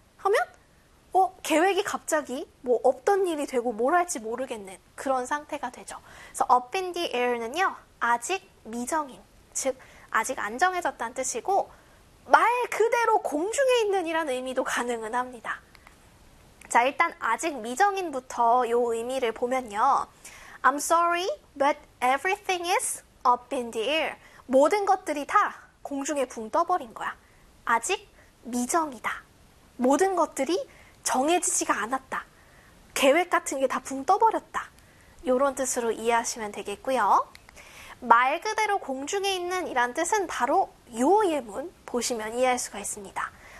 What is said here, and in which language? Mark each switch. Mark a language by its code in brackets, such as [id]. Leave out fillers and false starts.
[ko] 하면, 계획이 갑자기 뭐 없던 일이 되고 뭘 할지 모르겠는 그런 상태가 되죠. 그래서 up in the air는요, 아직 미정인. 즉, 아직 안 정해졌다는 뜻이고, 말 그대로 공중에 있는이라는 의미도 가능은 합니다. 자, 일단 아직 미정인부터 요 의미를 보면요. [en] I'm sorry, but everything is up in the air. [ko] 모든 것들이 다 공중에 붕 떠버린 거야. 아직 미정이다. 모든 것들이 정해지지가 않았다. 계획 같은 게다붕 떠버렸다. 요런 뜻으로 이해하시면 되겠고요. 말 그대로 공중에 있는 이란 뜻은 바로 요 예문 보시면 이해할 수가 있습니다.